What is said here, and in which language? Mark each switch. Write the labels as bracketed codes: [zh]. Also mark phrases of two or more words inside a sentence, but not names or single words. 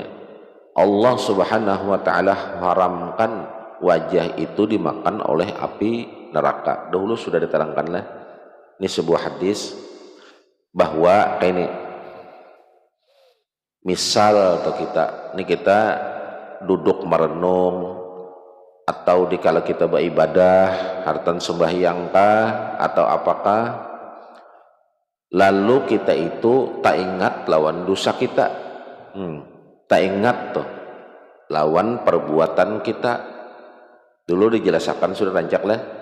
[id] Allah [ar] سبحانه وتعالى [id] haramkan wajah itu dimakan oleh api neraka. Dahulu sudah diterangkanlah. Ini sebuah hadis bahwa ini misal atau kita duduk merenung, atau dikala kita beribadah hartan sembahyang atau apakah, lalu kita itu tak ingat lawan dosa kita, tak ingat lawan perbuatan kita, Dulu dijelaskan sudah rancak lah.